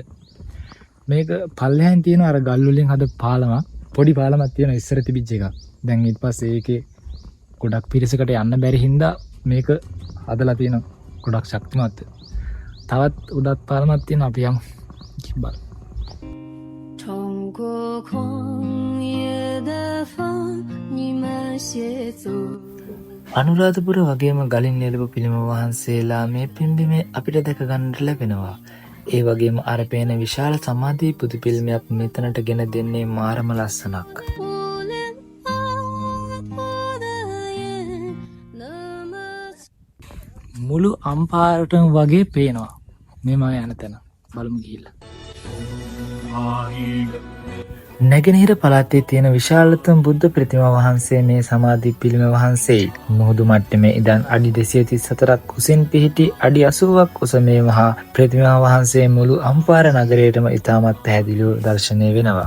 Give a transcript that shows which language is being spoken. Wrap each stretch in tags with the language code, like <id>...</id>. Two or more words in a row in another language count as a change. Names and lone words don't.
<si>මේක පල්ලෙහෙන් තියෙන අර ගල් වලින් හදපු පාලමක්. පොඩි පාලමක් තියෙන ඉස්සර තිබිච්ච එකක්. දැන් ඊට පස්සේ ඒකේ ගොඩක් පිරිසකට යන්න බැරි හින්දා මේක හදලා තියෙන ගොඩක් ශක්තිමත්. තවත් උඩත් පාලමක් තියෙන අපි යමු. බලමු.</si> <zh>冲过旷野的风，你们协奏。</zh> <si>අනුරාධපුර වගේම ගලින් නෙළපු පිළිම වහන්සේලා මේ පිම්බිමේ අපිට දැක ගන්නට ලැබෙනවා. ඒ වගේම අර පේන විශාල සමාධි පුදු පිළිමයක් මෙතනට ගෙන දෙන්නේ මාරම ලස්සනක්.</si> <zh>不恋爱我的眼那么</zh> <si>මුළු අම්පාරටම වගේ පේනවා. මේ මම යන තැන. බලමු ගිහිල්ලා. නැගෙනහිර පළාතේ තියෙන විශාලතම බුද්ධ ප්‍රතිමා වහන්සේ මේ සමාධි පිළිම වහන්සේයි. මුහුදු මට්ටමේ ඉඳන් අඩි 234ක් උසින් පිහිටි අඩි 80ක් උස මේ මහා ප්‍රතිමා වහන්සේ මුළු අම්පාර නගරයටම ඉතාමත් පැහැදිලිව දර්ශනය වෙනවා.</si>